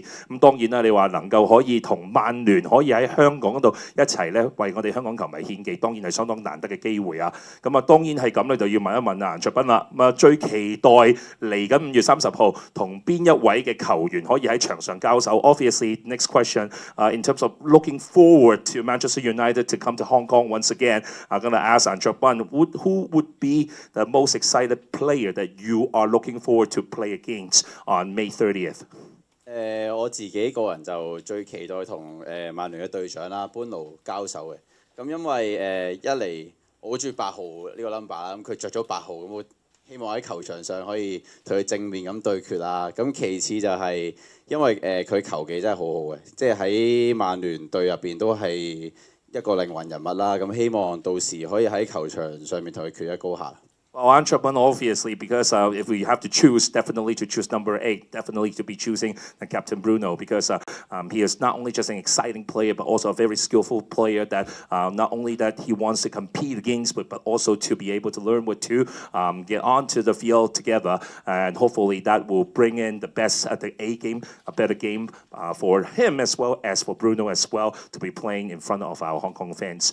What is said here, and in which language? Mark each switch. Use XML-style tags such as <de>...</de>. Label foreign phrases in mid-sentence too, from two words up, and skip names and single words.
<yue>咁當然啦，你話能夠可以同曼聯可以喺香港嗰度一齊咧，為我哋香港球迷獻技，當然係相當難得嘅機會啊！咁啊，當然係咁咧，就要問一問顏卓斌啦。咁啊，最期待嚟緊5月30號同邊一位嘅球員可以喺場上交手</yue> <en>？Obviously, next question, in terms of looking forward to Manchester United to come to Hong Kong once again. I'm going to ask Anchor Bun, who would be the most excited player that you are looking forward to play against on May 30th?</en> <yue>我自己個人就最期待同曼聯嘅隊長啦，班奴交手嘅。咁因為一嚟我好中意8號呢個 number 啦，咁佢着咗8號，咁我希望喺球場上可以同佢正面咁對決啊。咁其次就係因為佢球技真係好好嘅，即係喺曼聯隊入邊都係一個靈魂人物啦。咁希望到時可以喺球場上面同佢決一高下。</yue> <en>Well, Antwerpen, obviously, because if we have to choose, definitely to choose number 8, definitely to be choosing Captain Bruno, because he is not only just an exciting player, but also a very skillful player that not only that he wants to compete against, but also to be able to learn what to get onto the field together, and hopefully that will bring in the best at the A game, a better game for him as well as for Bruno as well to be playing in front of our Hong Kong fans.</en>